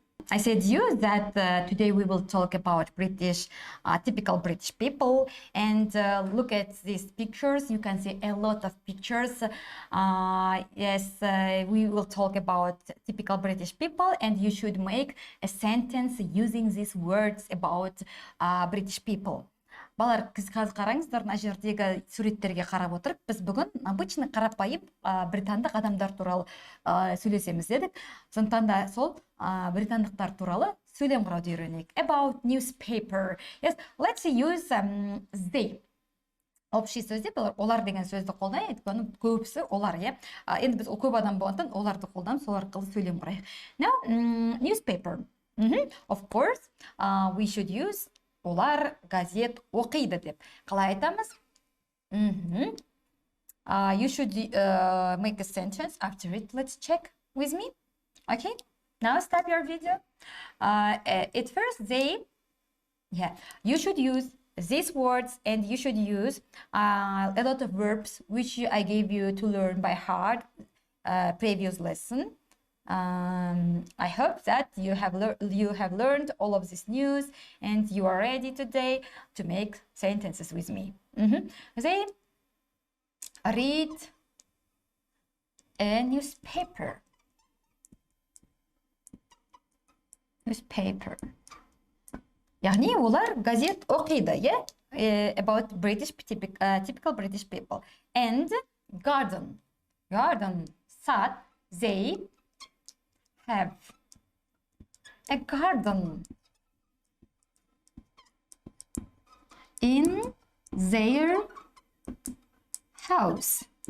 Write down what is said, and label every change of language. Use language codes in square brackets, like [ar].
[en] I said you that today we will talk about British, typical British people, and look at these pictures. You can see a lot of pictures. Yes, we will talk about typical British people, and you should make a sentence using these words about British people. [kk] Балар, қазір қараңыздар, мына жердегі суреттерге қарап отырып, біз бүгін [ru] обычный [kk] қарапайым британдық адамдар туралы сөйлесеміз дедік. Сондықтан да сол британдықтар туралы сөйлем құрауды үйренейік. [en] About newspaper. Yes, let's use they. [ru] Общий [kk] сөзде олар деген сөзді қолданайық, өйткені көбісі олар, иә. Енді біз көп адам болғандықтан оларды қолданып, сол арқылы сөйлем құрайық. [en] Now, newspaper. Of course, we should use [kk] олар газет оқиды деп. Қалай айтамыз? [en] You should make a sentence after it. Let's check with me. Okay, now stop your video. At first, you should use these words, and you should use a lot of verbs which I gave you to learn by heart previous lesson. I hope that you have learned all of this news and you are ready today to make sentences with me. They read a newspaper. [kk] Яғни олар газет оқиды, yeah? [en] About British typical British people. And garden, [ru] сад, [en] they have a garden in their house.